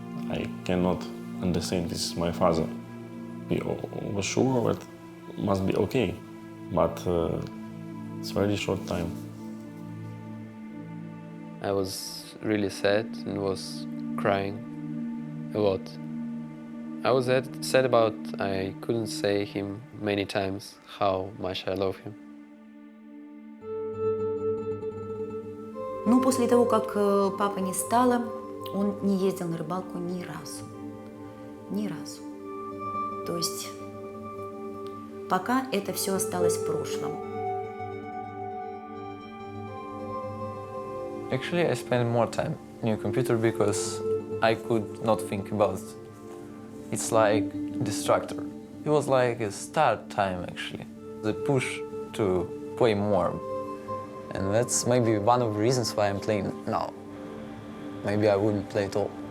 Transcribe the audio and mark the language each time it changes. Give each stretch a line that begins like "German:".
English: I cannot understand, this is my father. We were sure that it must be okay, but it's very short time. I was really sad and was crying a lot. I was sad about I couldn't say him many times how much I love him.
Russian: Ну, после того, как папы не стало, он не ездил на рыбалку ни разу. Ни разу. То есть пока это все осталось в прошлом.
English: Actually, I spent more time in your computer because I could not think about it. It's like distractor. It was like a start time, actually. The push to play more. And that's maybe one of the reasons why I'm playing now. Maybe I wouldn't play at all.